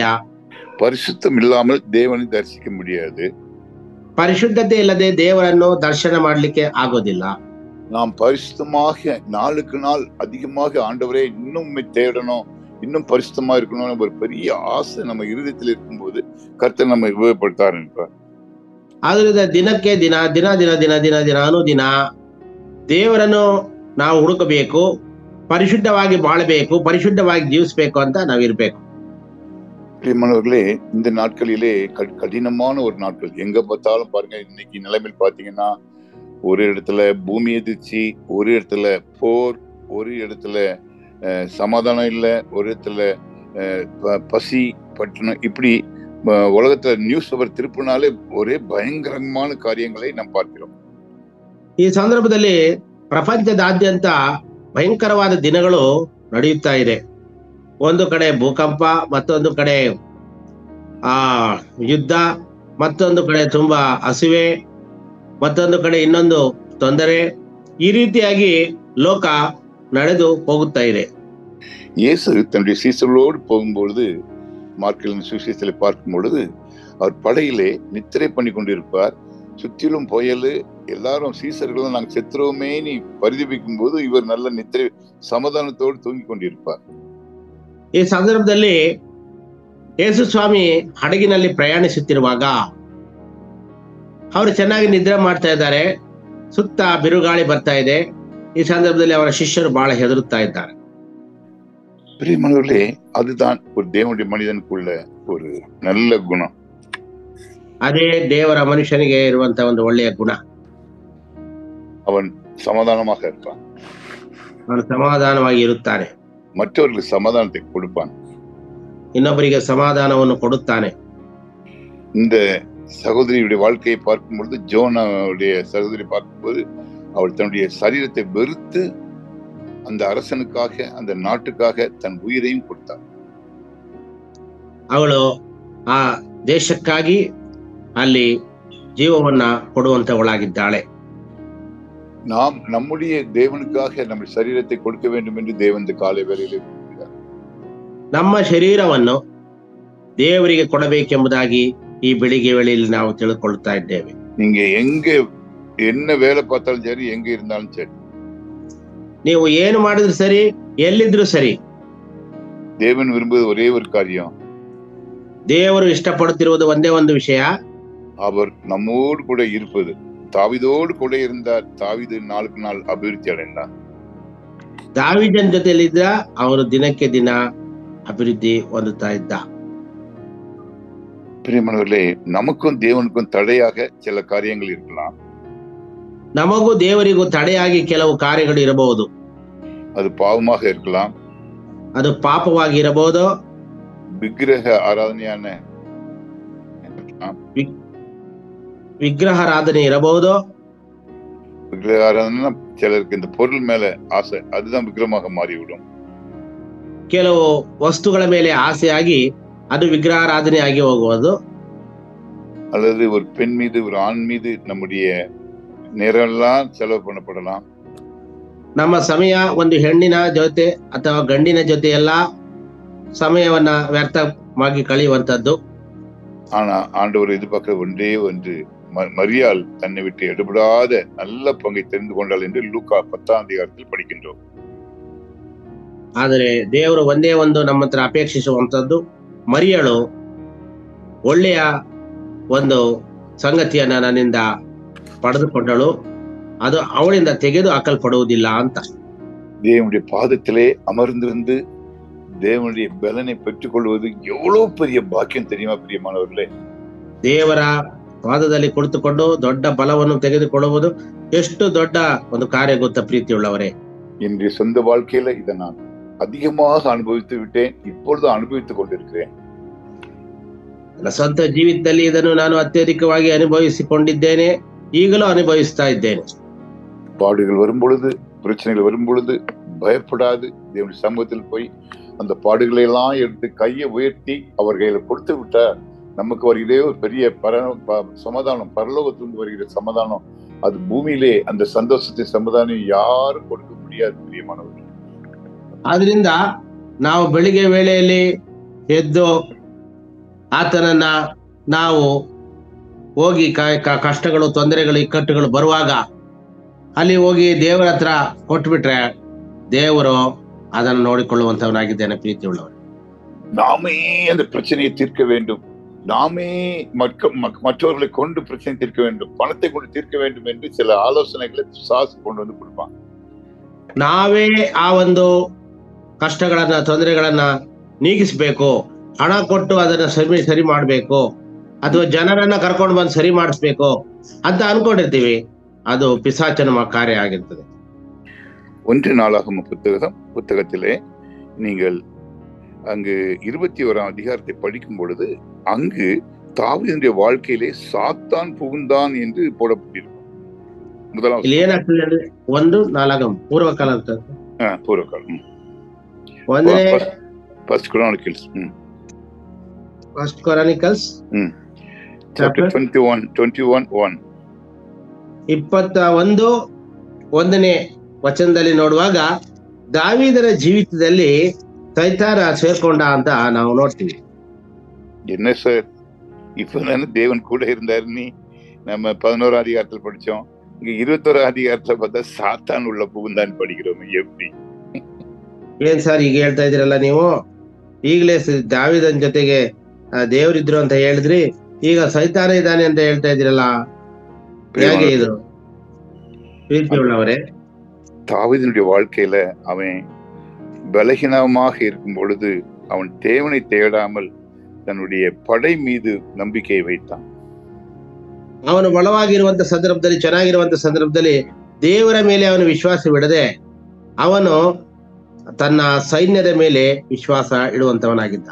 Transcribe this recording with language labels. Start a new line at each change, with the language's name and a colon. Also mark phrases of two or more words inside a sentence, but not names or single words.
Tamil: பரிசுத்தம் இல்லாமல் தேவனை தரிசிக்க முடியாது.
Kannada: ಪರಿಶುದ್ಧತೆ ಇಲ್ಲದೆ ದೇವರನ್ನು ದರ್ಶನ ಮಾಡಲಿಕ್ಕೆ ಆಗೋದಿಲ್ಲ.
Tamil: நாம் பரிசுத்தமாக நாளுக்கு நாள் அதிகமாக ஆண்டவரே இன்னும் தேடணும், இன்னும் பரிசுத்தமா இருக்கணும்னு ஒரு பெரிய ஆசை நம்ம இருதயத்தில் இருக்கும்போது கர்த்தர் நம்ம உபயோகப்படுத்த ஆரம்பிப்பார்.
Kannada: ಆದ್ರಿಂದ ದಿನಕ್ಕೆ ದಿನ ದಿನ ದಿನ ದಿನ ದಿನ ದಿನ ಅನುದಿನ ದೇವರನ್ನು ನಾವು ಹುಡುಕಬೇಕು, ಪರಿಶುದ್ಧವಾಗಿ ಬಾಳಬೇಕು, ಪರಿಶುದ್ಧವಾಗಿ ಜೀವಿಸಬೇಕು ಅಂತ ನಾವಿರ್ಬೇಕು.
Tamil: பிரியமானவர்களே, இந்த நாட்களிலே கடினமான ஒரு நாட்கள். எங்க பார்த்தாலும் பாருங்க, இன்னைக்கு நிலைமையில் பாத்தீங்கன்னா ஒரு இடத்துல பூமி எதிர்ச்சி, ஒரு இடத்துல போர், ஒரு இடத்துல சமாதானம் இல்லை, ஒரு இடத்துல பசி பட்டணம், இப்படி உலகத்துல
English: news paper
Tamil: திருப்பினாலே ஒரே பயங்கரமான காரியங்களை நாம் பார்க்கிறோம்.
Kannada: ಈ ಸಂದರ್ಭದಲ್ಲಿ ಪ್ರಪಂಚದಾದ್ಯಂತ ಭಯಂಕರವಾದ ದಿನಗಳು ನಡೆಯುತ್ತಾ ಇದೆ. ಒಂದು ಕಡೆ ಭೂಕಂಪ, ಮತ್ತೊಂದು ಕಡೆ ಯುದ್ಧ, ಮತ್ತೊಂದು ಕಡೆ ತುಂಬಾ ಹಸಿವೆ, ಮತ್ತೊಂದು ಕಡೆ ಇನ್ನೊಂದು ತೊಂದರೆ. ಈ ರೀತಿಯಾಗಿ ಲೋಕ ನಡೆದು ಹೋಗುತ್ತಾ ಇದೆ.
Tamil: இயேசு தன்னுடைய சீசர்களோடு போகும்பொழுது, மார்க்கின் சுவிசேஷத்தை பார்க்கும் பொழுது, அவர் படையிலே நித்திரை பண்ணி கொண்டிருப்பார். சுற்றிலும் புயல், எல்லாரும் சீசர்களும் நாங்கள் செத்துருவோமே நீ பரிதபிக்கும் போது இவர் நல்ல நித்திரை சமாதானத்தோடு தூங்கிக் கொண்டிருப்பார்.
Kannada: ಈ ಸಂದರ್ಭದಲ್ಲಿ ಯೇಸು ಸ್ವಾಮಿ ಹಡಗಿನಲ್ಲಿ ಪ್ರಯಾಣಿಸುತ್ತಿರುವಾಗ ಅವರು ಚೆನ್ನಾಗಿ ನಿದ್ರೆ ಮಾಡ್ತಾ ಇದ್ದಾರೆ. ಸುತ್ತ ಬಿರುಗಾಳಿ ಬರ್ತಾ ಇದೆ. ಈ ಸಂದರ್ಭದಲ್ಲಿ ಅವರ ಶಿಷ್ಯರು ಬಹಳ ಹೆದರುತ್ತಾ ಇದ್ದಾರೆ.
Tamil: பிரியமானவர்களே, அதுதான் ஒரு தேவனுடைய மனிதனுக்குள்ள ஒரு நல்ல குணம்.
Kannada: ಅದೇ ದೇವರ ಮನುಷ್ಯನಿಗೆ ಇರುವಂತಹ ಒಂದು ಒಳ್ಳೆಯ ಗುಣ.
Tamil: அவன் சமாதானமாக இருப்பான்,
Kannada: ಅವನು ಸಮಾಧಾನವಾಗಿ ಇರುತ್ತಾನೆ,
Tamil: மற்றவர்களுக்கு சமாதானத்தை கொடுப்பான்,
Kannada: ಇನ್ನೊಬ್ಬರಿಗೆ ಸಮಾಧಾನವನ್ನು ಕೊಡುತ್ತಾನೆ.
Tamil: இந்த சகோதரியுடைய வாழ்க்கையை பார்க்கும் பொழுது, ஜோனாவுடைய சகோதரி பார்க்கும்போது, அவள் தன்னுடைய சரீரத்தை வெறுத்து அந்த அரசனுக்காக, அந்த நாட்டுக்காக தன் உயிரையும் கொடுத்தாள்.
Kannada: ಅವಳು ಆ ದೇಶಕ್ಕಾಗಿ ಅಲ್ಲಿ ಜೀವವನ್ನ ಕೊಡುವಂತವಳಾಗಿದ್ದಾಳೆ.
Tamil: நாம் நம்முடைய தேவனுக்காக நம்ம சரீரத்தை கொடுக்க வேண்டும் என்று தேவன் இந்த
Kannada: ಕಾಲ ವೇಳೆಯಲ್ಲಿ ನಮ್ಮ ಶರೀರವನ್ನು ದೇವರಿಗೆ ಕೊಡಬೇಕೆಂಬುದಾಗಿ ಈ ಬೆಳಿಗ್ಗೆ ವೇಳೆಯಲ್ಲಿ ನಾವು ತಿಳ್ಕೊಳ್ತಾ ಇದ್ದೇವೆ.
Tamil: நீங்க எங்க என்ன வேலை பார்த்தாலும் சரி, எங்க இருந்தாலும் சரி,
Kannada: ನೀವು ಏನು ಮಾಡಿದ್ರು ಸರಿ, ಎಲ್ಲಿದ್ರು ಸರಿ,
Tamil: தேவன் விரும்புவது ஒரே ஒரு காரியம்,
Kannada: ದೇವರು ಇಷ್ಟಪಡುತ್ತಿರುವುದು ಒಂದೇ ಒಂದು ವಿಷಯ,
Tamil: அவர் நம்மோடு கூட இருப்பது. தாவீதோடு கூட இருந்தார். தாவீது நாளுக்கு நாள் அபிவிருத்தி அடைந்தார்.
Kannada: ದಾವೀದನ ಜೊತೆಯಲ್ಲಿದ್ದ, ಅವರು ದಿನಕ್ಕೆ ದಿನ ಅಭಿವೃದ್ಧಿ ಹೊಂದುತ್ತಾ ಇದ್ದ.
Tamil: பிரியமானவர்களே, நமக்கும் தேவனுக்கும் தடையாக சில காரியங்கள் இருக்கலாம்.
Kannada: ನಮಗೂ ದೇವರಿಗೂ ತಡೆಯಾಗಿ ಕೆಲವು ಕಾರ್ಯಗಳು ಇರಬಹುದು.
Tamil: அது பாவமாக இருக்கலாம்,
Kannada: ಅದು ಪಾಪವಾಗಿ ಇರಬಹುದು,
Tamil: விக்கிரக ஆராதனையான
Kannada: ವಿಗ್ರಹಾರಾಧನೆ ಇರಬಹುದು.
Tamil: விக்கிரக ஆராதனை சிலருக்கு இந்த பொருள் மேல ஆசை, அதுதான் விக்கிரமாக மாறிவிடும்.
Kannada: ಕೆಲವು ವಸ್ತುಗಳ ಮೇಲೆ ಆಸೆಯಾಗಿ ಅದು ವಿಗ್ರಹಾರಾಧನೆ ಆಗಿ ಹೋಗುವುದು.
Tamil: அல்லது ஒரு பெண் மீது, ஒரு ஆண் மீது நம்முடைய நேரெல்லாம் செலவு பண்ணப்படலாம்.
Kannada: ನಮ್ಮ ಸಮಯ ಒಂದು ಹೆಣ್ಣಿನ ಜೊತೆ ಅಥವಾ ಗಂಡಿನ ಜೊತೆ ಎಲ್ಲ ಸಮಯವನ್ನ ವ್ಯರ್ಥವಾಗಿ ಕಳೆಯುವಂತದ್ದು.
Tamil: ஆனா ஆண்டவர் எதிர்பார்க்கிற ஒன்றே ஒன்று, மரியாள் தன்னை விட்டு எடுபடாத நல்ல பங்கை தெரிந்து கொண்டாள் என்று லூக்கா 10 படிக்கின்றோம்.
Kannada: ಆದರೆ ದೇವರು ಒಂದೇ ಒಂದು ನಮ್ಮ ಹತ್ರ ಅಪೇಕ್ಷಿಸುವಂತದ್ದು, ಮರಿಯಳು ಒಳ್ಳೆಯ ಒಂದು ಸಂಗತಿಯನ್ನ ನನ್ನಿಂದ ಪಡೆದುಕೊಂಡಳು, ಅದು ಅವಳಿಂದ ತೆಗೆದು ಹಾಕಲ್ಪಡುವುದಿಲ್ಲ ಅಂತ.
Tamil: தேவனுடைய பாதத்திலே அமர்ந்திருந்து தேவனுடைய பலனை பெற்றுக் கொள்வது எவ்வளவு பெரிய பாக்கியம் தெரியுமா பிரியமானவர்களே?
Kannada: ದೇವರ ಪಾದದಲ್ಲಿ ಕುಳಿತುಕೊಂಡು ದೊಡ್ಡ ಬಲವನ್ನು ತೆಗೆದುಕೊಳ್ಳುವುದು ಎಷ್ಟು ದೊಡ್ಡ ಒಂದು ಕಾರ್ಯ ಗೊತ್ತ ಪ್ರೀತಿಯುಳ್ಳವರೇ.
Tamil: என்னுடைய சொந்த வாழ்க்கையில இதை நான் அதிகமாக அனுபவித்து விட்டேன், இப்பொழுது அனுபவித்துக் கொண்டிருக்கிறேன்.
Kannada: ನನ್ನ ಸ್ವಂತ ಜೀವಿತದಲ್ಲಿ ಇದನ್ನು ನಾನು ಅತ್ಯಧಿಕವಾಗಿ ಅನುಭವಿಸಿಕೊಂಡಿದ್ದೇನೆ, ಈಗಲೂ ಅನುಭವಿಸ್ತಾ ಇದ್ದೇನೆ.
Tamil: பாடுகள் வரும் பொழுது, பிரச்சனைகள் வரும் பொழுது பயப்படாது தேவனுடைய சமூகத்தில் போய் அந்த பாடுகளை எல்லாம் எடுத்து கையை உயர்த்தி அவர் கையில கொடுத்து விட்டார். நமக்கு வருகிறே ஒரு பெரிய சமாதானம், பரலோகத்திலிருந்து வருகிற சமாதானம், அது பூமியிலே அந்த சந்தோஷத்தை சமாதானம் யாரும் கொடுக்க முடியாது பிரியமானவர்கள்.
Kannada: ಆದ್ರಿಂದ ನಾವು ಬೆಳಿಗ್ಗೆ ವೇಳೆಯಲ್ಲಿ ಎದ್ದು ಆತನನ್ನ ನಾವು ಹೋಗಿ ಕಷ್ಟಗಳು, ತೊಂದರೆಗಳು, ಇಕ್ಕಟ್ಟುಗಳು ಬರುವಾಗ ಅಲ್ಲಿ ಹೋಗಿ ದೇವರ ಹತ್ರ ಕೊಟ್ಬಿಟ್ರೆ ದೇವರು ಅದನ್ನು ನೋಡಿಕೊಳ್ಳುವಂತವನಾಗಿದ್ದೇನೆ ಪ್ರೀತಿಯುಳ್ಳವರು.
Tamil: நாமே அந்த பிரச்சனையை தீர்க்க வேண்டும், நாமே மற்றவர்களை கொண்டு பிரச்சனை தீர்க்க வேண்டும், பணத்தை கொண்டு தீர்க்க வேண்டும் என்று சில ஆலோசனைகளை சாசு கொண்டு வந்து கொடுப்பாங்க.
Kannada: ನಾವೇ ಆ ಒಂದು ಕಷ್ಟಗಳನ್ನ, ತೊಂದರೆಗಳನ್ನ ನೀಗಿಸ್ಬೇಕು, ಹಣ ಕೊಟ್ಟು ಅದನ್ನ ಸರಿ ಮಾಡ್ಬೇಕು, ಅಥವಾ ಜನರನ್ನ ಕರ್ಕೊಂಡು ಬಂದು ಸರಿ ಮಾಡಿಸ್ಬೇಕು ಅಂತ ಅನ್ಕೊಂಡಿರ್ತೀವಿ. ಅದು ಪಿಸಾಚನ ಕಾರ್ಯ ಆಗಿರ್ತದೆ.
Tamil: 1 நாளாகம புத்தகத்திலே நீங்கள் அங்கு 21ஆம் அதிகாரத்தை படிக்கும் பொழுது அங்கு தாவீதுடைய வாழ்க்கையிலே சாத்தான் புகுந்தான் என்று போடப்பட்டிருக்கும். முதலாவது
Kannada: ಏನಾಗ್ತದೆ, 1 ಪೂರ್ವಕಾಲ ಅಂತ,
English: பூர்வகாலம், First Chronicles chapter 21:1
Kannada: 21ನೇ ವಚನದಲ್ಲಿ ನೋಡುವಾಗ ದಾವೀದನ ಜೀವಿತದಲ್ಲಿ ಸೈತಾನ ಸೇರ್ಕೊಂಡ ಅಂತ ನಾವು ನೋಡ್ತೀವಿ.
Tamil: என்ன சார், இப்பதானே தேவன் கூட இருந்தாரு, நீ நம்ம 11ஆம் அதிகாரத்தில் படிச்சோம், இங்க 21ஆம் அதிகாரத்துல பார்த்தா சாத்தான் உள்ள புகுந்தான்னு படிக்கிறோம். எப்படி
Kannada: ಏನ್ ಸರ್ ಈಗ ಹೇಳ್ತಾ ಇದ್ದೀರಲ್ಲ ನೀವು, ಈಗಲೇ ದಾವೀದನ ಜೊತೆಗೆ ದೇವರಿದ್ರು ಅಂತ ಹೇಳಿದ್ರಿ, ಈಗ ಸೈತಾನ ಇದ್ದಾನೆ ಅಂತ ಹೇಳ್ತಾ ಇದ್ದೀರಲ್ಲ, ಹೇಗೆ ಇದು ಪ್ರೀತಿಯುಳ್ಳವರೇ?
Tamil: தாவீதுடைய வாழ்க்கையில அவன் பலகீனமாக இருக்கும் பொழுது அவன் தேவனை தேடாமல் தன்னுடைய படை மீது ನಂಬಿಕೆ வைத்தான்.
Kannada: ಅವನು ಬಲವಾಗಿರುವಂತ ಸಂದರ್ಭದಲ್ಲಿ, ಚೆನ್ನಾಗಿರುವಂತ ಸಂದರ್ಭದಲ್ಲಿ ದೇವರ ಮೇಲೆ ಅವನು ವಿಶ್ವಾಸವಿಡದೆ ಅವನು ತನ್ನ ಸೈನ್ಯದ ಮೇಲೆ ವಿಶ್ವಾಸ ಇಡುವಂತವನಾಗಿದ್ದ.